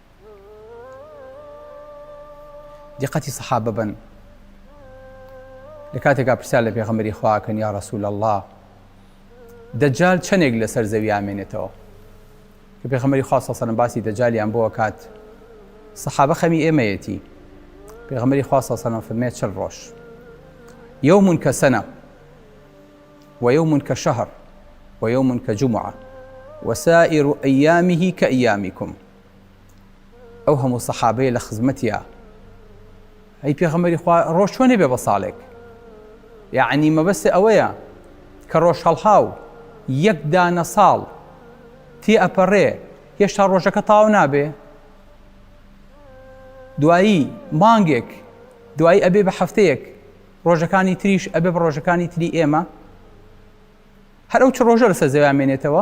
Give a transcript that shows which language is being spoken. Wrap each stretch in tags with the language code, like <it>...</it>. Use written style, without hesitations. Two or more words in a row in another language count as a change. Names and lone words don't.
<ckb>دیقەتی سەحابە بن، لە کاتێکا پرسیار لە پێغەمبەری خوا کەن</ckb> <ar>یا ڕەسوول الله،</ar> <ckb>دەجال چەندێک لەسەر زەوی ئامێنێتەوە؟ کە پێغەمبەری خوا</ckb> <ar>صلی الله علیه وسلم</ar> <ckb>باسی دەجالیان بۆ کات، سەحابە خەمی ئێمەیەتی. پێغەمبەری خوا</ckb> <ar>صلی الله علیه وسلم</ar> <ckb>فەرمێت 40 ڕۆژ،</ckb> <ar>يوم كسنة ويوم كشهر ويوم كجمعة وسائر أيامه كأيامكم.</ar> <ckb>ئەو هەموو سەحابەیە لە خزمەتیە، ئەی پێغەمبەری خوا ڕۆژ چۆنێ بێ بە ساڵێک؟ یعنی مەبەستێ ئەوەیە کە ڕۆژ هەڵهاو یەک دانە ساڵ تێ ئەپەڕێ هێشتا ڕۆژەکە تاو نابێ، دوایی مانگێک دوایی ئەبێ بە هەفتەیەک، ڕۆژەکانی تریش ئەبێ بە ڕۆژەکانی تری ئێمە، هەر ئەو چ ڕۆژە لەسەر زەوی ئامێنێتەوە.</ckb>